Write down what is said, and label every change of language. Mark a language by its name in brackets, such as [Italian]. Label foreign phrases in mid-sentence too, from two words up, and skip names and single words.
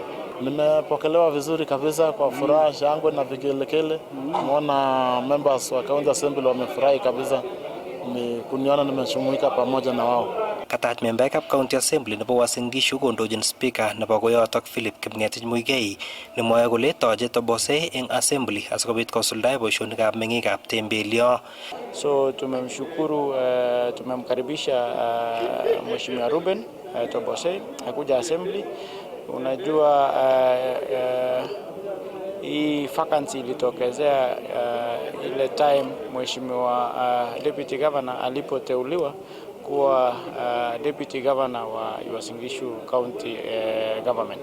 [Swahili] Nimepokelewa vizuri kabisa, kwa furaha, shangwe na vigelegele. Naona members wa [English] County Assembly [Swahili] wamefurahi kabisa ni kuniona nimeshumuika pamoja na wao. [Kalenjin] Katat membaekab [English] County Assembly [Kalenjin] nebo Uasin Gishu kondochin Speaker nebo koyotok Philip Kipng'etich Muigai nemwoe kole toche Tabosei eng Assembly asikobit kosuldae boisionikab meng'ikab Tembelio. [Swahili] So tumemshukuru, tumemkaribisha Mheshimiwa Ruben Tabosei akuja Assembly. Unajua hii vacancy ilitokezea ile time Mheshimiwa [English] Deputy Governor [Swahili] alipoteuliwa kuwa [English] Deputy Governor [Swahili] wa Uasin Gishu County Government.